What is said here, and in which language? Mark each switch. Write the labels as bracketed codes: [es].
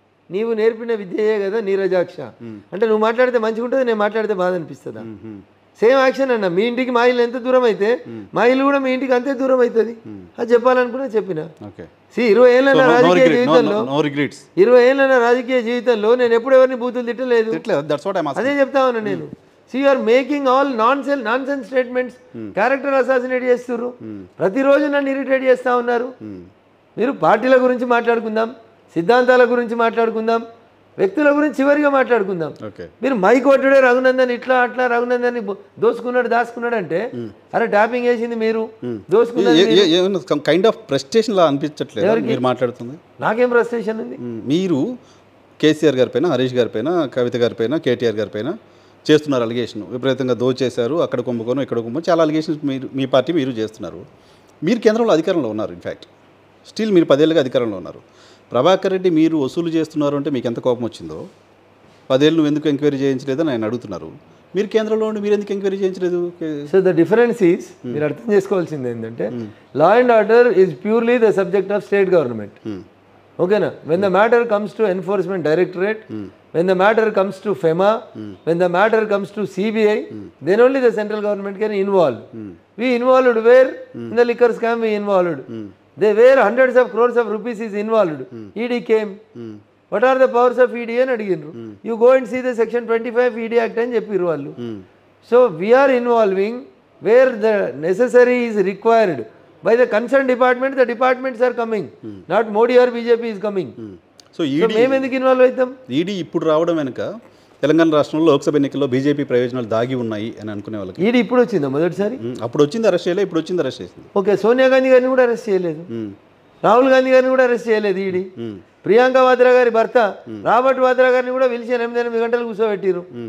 [te] నీవు నేర్పిన విద్యయే కదా నీరజాక్ష అంటే, నువ్వు మాట్లాడితే మంచిగా ఉంటుంది, నేను మాట్లాడితే బాధ అనిపిస్తుందా? [en] same action [te] అన్న. మీ ఇంటికి మా ఇల్లు ఎంత దూరం అయితే మా ఇల్లు కూడా మీ ఇంటికి అంతే దూరం అవుతుంది. అది చెప్పాలనుకున్నా చెప్పిన. 20 ఏళ్ళ రాజకీయ జీవితంలో 20 ఏళ్ళ రాజకీయ జీవితంలో నేను ఎప్పుడు ఎవరిని బూతులు తిట్టలేదు. అదే చెప్తా ఉన్నా నేను. [en] See, you are making all nonsense statements. [te] Character assassinate చేస్తున్నారు. ప్రతిరోజు నన్ను ఇరిటేట్ చేస్తూ ఉన్నారు. మీరు పార్టీల గురించి మాట్లాడుకుందాం, సిద్ధాంతాల గురించి మాట్లాడుకుందాం, వ్యక్తుల గురించి చివరిగా మాట్లాడుకుందాం. మీరు మైక్ కొట్టుడే రఘునందన్ ఇట్లా అట్లా రఘునందన్ దోసుకున్నాడు దాచుకున్నాడు అంటే, అరే ట్యాపింగ్ వేసింది మీరు, దోసుకున్నాడు. [en] kind of frustration [te] లా అనిపించట్లేదు మీరు మాట్లాడుతుంది? నాకేం ఫ్రస్ట్రేషన్ ఉంది? మీరు కేసీఆర్ గారి పైన, హరీష్ గారి పైన, కవిత గారి పైన, కేటీఆర్ గారి పైన చేస్తున్నారు అలిగేషన్. విపరీతంగా దోచేశారు, అక్కడ కుంభకోణం, ఇక్కడ కుంభకోణం, చాలా అలిగేషన్స్ మీ పార్టీ మీరు చేస్తున్నారు. మీరు కేంద్రంలో అధికారంలో ఉన్నారు. [en] in fact still [te] మీరు 10 ఏళ్ళుగా అధికారంలో ఉన్నారు. ప్రభాకర్ రెడ్డి మీరు వసూలు చేస్తున్నారు అంటే మీకు ఎంత కోపం వచ్చిందో, 10 ఏళ్ళు నువ్వు ఎందుకు ఎంక్వైరీ చేయించలేదని ఆయన అడుగుతున్నారు. మీరు కేంద్రంలో ఉండి మీరు ఎందుకు enquiry చేయించలేదు? [en] so the difference is, [te] మీరు అర్థం చేసుకోవాల్సింది ఏంటంటే, [en] Law and order is purely the subject of state government. [te] ఓకేనా? [en] When the matter comes to enforcement directorate, when the matter comes to FEMA, when the matter comes to CBI, then only the central government can involve. We involved where? In the liquor scam we involved. They were hundreds of crores of rupees is involved. ED came. What are the powers of ED [te] అని అడిగినారు. [en] You go and see the section 25 ED Act [te] అని చెప్పిరు వాళ్ళు. [en] So we are involving where the necessary is required by the concerned department. The departments are coming, not Modi or BJP is coming. [te] So మేము ఎందుకు involve అవుతాం? ED ఇప్పుడు రావడం వెనుక తెలంగాణ రాష్ట్రంలో లోక్సభ ఎన్నికల్లో బీజేపీ ప్రయోజనాలు దాగి ఉన్నాయి అని అనుకునే వాళ్ళకి ఈడీ ఇప్పుడు వచ్చిందా? మొదటిసారి అప్పుడు వచ్చింది, అరెస్ట్ చేయలేదు. ఇప్పుడు వచ్చింది, అరెస్ట్ చేసింది. ఓకే, సోనియా గాంధీ గారిని కూడా అరెస్ట్ చేయలేదు, రాహుల్ గాంధీ గారిని కూడా అరెస్ట్ చేయలేదు ఈడీ. ప్రియాంక వాద్రా గారి భర్త రాబర్ట్ వాద్రా గారిని కూడా పిలిచి 8 గంటలు కూర్చోబెట్టిరు.